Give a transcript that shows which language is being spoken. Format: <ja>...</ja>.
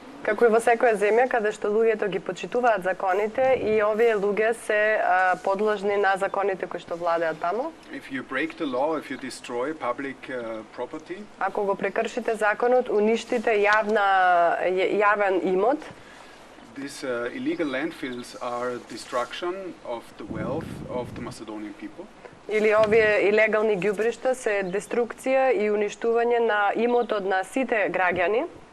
<mk>како и во секоја земја каде што луѓето ги почитуваат законите и овие луѓе се подложни на законите кои што владеат таму.</mk> <en>If you break the law, if you destroy public property,</en> <mk>ако го прекршите законот, уништите јавен имот,</mk> <en>these illegal landfills are destruction of the wealth of the Macedonian people.</en> <mk>Или овие илегални ѓубришта се деструкција и уништување на имотот на сите граѓани.</mk>